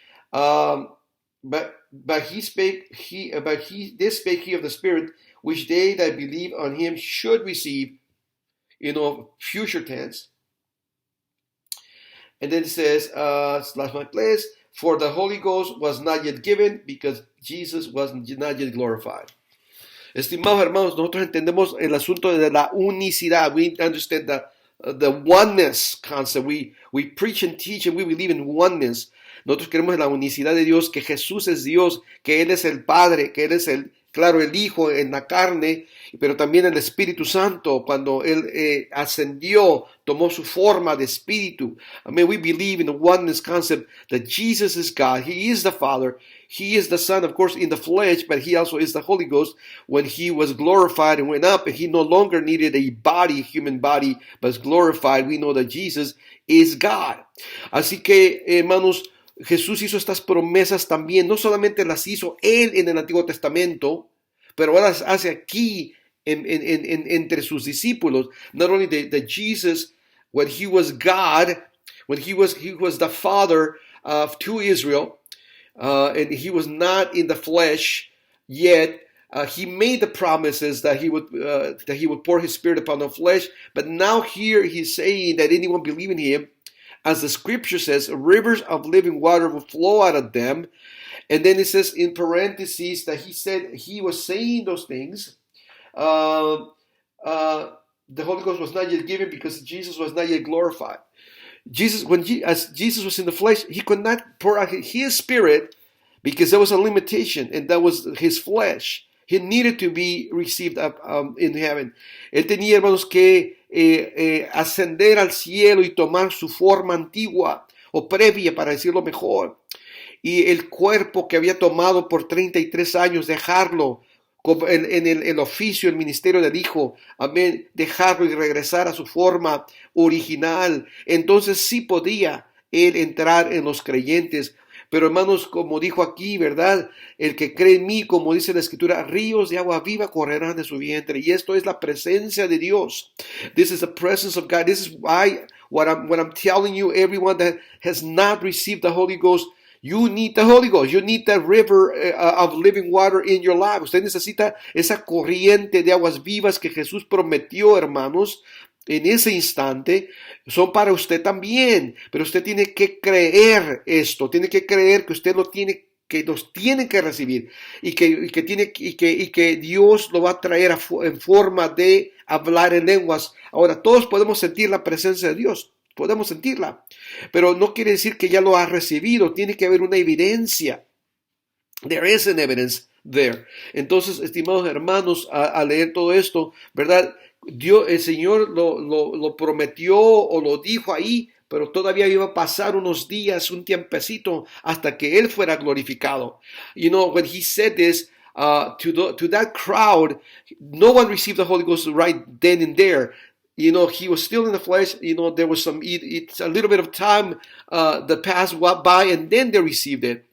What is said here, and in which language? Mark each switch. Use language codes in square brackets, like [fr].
[en] But spake he of the Spirit, which they that believe on him should receive, future tense. And then it says, last my place, for the Holy Ghost was not yet given, because Jesus was not yet glorified. [es] Estimados hermanos, nosotros entendemos el asunto de la unicidad. [en] We understand the oneness concept. We preach and teach and we believe in oneness. [es] Nosotros creemos en la unicidad de Dios, que Jesús es Dios, que Él es el Padre, que Él es el Hijo en la carne, pero también el Espíritu Santo, cuando Él ascendió, tomó su forma de Espíritu. [en] I mean, we believe in the oneness concept that Jesus is God. He is the Father. He is the Son, of course, in the flesh, but He also is the Holy Ghost. When He was glorified and went up, He no longer needed a body, human body, but was glorified. We know that Jesus is God. [es] Así que, hermanos, Jesús hizo estas promesas también, no solamente las hizo Él en el Antiguo Testamento, pero ahora las hace aquí entre sus discípulos. [en] Not only that Jesus, when He was God, when He was the Father to Israel, and He was not in the flesh yet, He made the promises that He would pour His Spirit upon the flesh, but now here He's saying that anyone believe in Him, as the scripture says, rivers of living water will flow out of them. And then it says in parentheses that He said He was saying those things. The Holy Ghost was not yet given because Jesus was not yet glorified. As Jesus was in the flesh, He could not pour out His Spirit because there was a limitation, and that was His flesh. He needed to be received up in heaven. [es] Él tenía, hermanos, que ascender al cielo y tomar su forma antigua o previa, para decirlo mejor. Y el cuerpo que había tomado por 33 años, dejarlo en el oficio, el ministerio del Hijo, amén, dejarlo y regresar a su forma original. Entonces sí podía Él entrar en los creyentes. Pero hermanos, como dijo aquí, ¿verdad? El que cree en mí, como dice la Escritura, ríos de agua viva correrán de su vientre. Y esto es la presencia de Dios. [en] This is the presence of God. This is why what I'm telling you, everyone that has not received the Holy Ghost, you need the Holy Ghost. You need that river of living water in your life. [es] Usted necesita esa corriente de aguas vivas que Jesús prometió, hermanos, en ese instante, son para usted también, pero usted tiene que creer esto, tiene que creer que usted los tiene que recibir y que Dios lo va a traer en forma de hablar en lenguas. Ahora, todos podemos sentir la presencia de Dios, podemos sentirla, pero no quiere decir que ya lo ha recibido, tiene que haber una evidencia. [en] There is an evidence there. [es] Entonces, estimados hermanos, al leer todo esto, ¿verdad? El Señor lo prometió o lo dijo ahí, pero todavía iba a pasar unos días, un tiempecito, hasta que Él fuera glorificado. [en] You know, when He said this to that crowd, no one received the Holy Ghost right then and there. You know, He was still in the flesh. You know, there was it's a little bit of time that passed by, and then they received it.